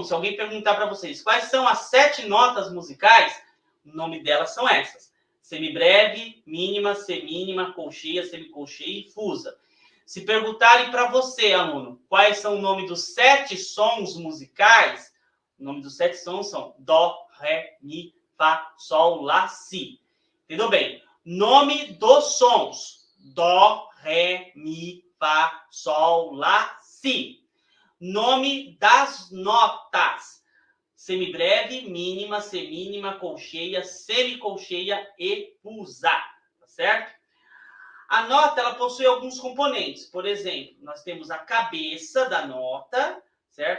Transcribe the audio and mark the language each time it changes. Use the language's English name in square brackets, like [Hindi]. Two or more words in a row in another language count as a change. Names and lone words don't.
[Portuguese] Se alguém perguntar para vocês quais são as 7 notas musicais, o nome delas são essas: semibreve, mínima, semínima, colcheia, semicolcheia e fusa. Se perguntarem para você, aluno, quais são o nome dos 7 sons musicais, o nome dos 7 sons são dó, ré, mi, fá, sol, lá, si. Entendeu bem? Nome dos sons: dó, ré, mi, fá, sol, lá, si. Nome das notas: semibreve, mínima, semínima, colcheia, semicolcheia e fusa, tá certo? A nota, ela possui alguns componentes. Por exemplo, nós temos a cabeça da nota, certo?